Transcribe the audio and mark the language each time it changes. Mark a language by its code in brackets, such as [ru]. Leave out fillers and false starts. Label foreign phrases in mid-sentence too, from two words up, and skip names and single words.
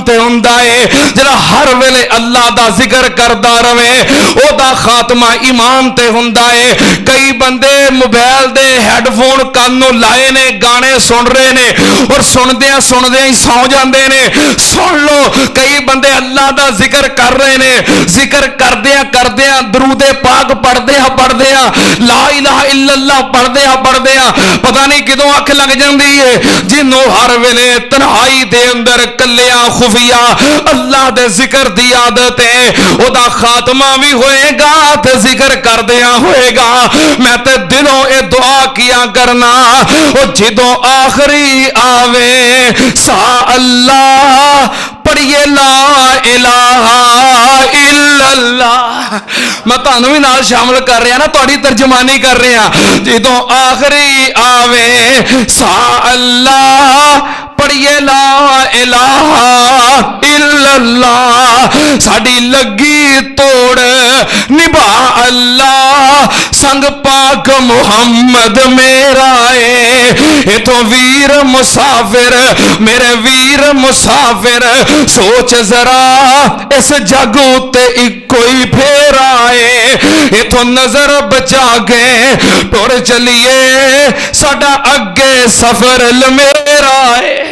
[pa] تے ہندا ہے جیہڑا ہر ویلے اللہ دا ذکر کردا رہوے اوہدا خاتمہ ایمان تے ہندا ہے کئی بندے موبائل دے ہیڈفون کن نوں لائے نے گانے سن رہے نے اور سندیاں ہی سو جاتے نے سن لو کئی بندے اللہ دا ذکر کر رہے نے ذکر کردیاں درود پاک پڑھدے [ar] لا إله إلا الله [pa] پڑھدے پتا نہیں کدوں اکھ لگ جاتی ہے جنہاں ہر ویلے تنہائی دے اندر کلیاں خفیہ اللہ دے ذکر دی عادت ہے اوہدا خاتمہ بھی ہوئے گا تے ذکر کردیاں ہوئے گا میں تے دلوں ایہ دعا کیا کرنا او جدوں آخری آوے ساہ اللہ پڑھیے [ar] لا إله [pa] الا اللہ میں تہانوں بھی نال شامل کر رہا نا تہاڈی ترجمانی کر رہا جدوں آخری آوے ساہ اللہ پڑھیے [ar] لا إله [pa] الا اللہ ساڈی لگی توڑ نبھا اللہ سنگ پاک محمد میرا ہے ایتھوں ویر مسافر میرے ویر مسافر سوچ ذرا اس جگ اتے اکو ہی پھیرا ہے ایتھوں نظر بچا کے ٹر چلیے ساڈا اگے سفر لمیرا ہے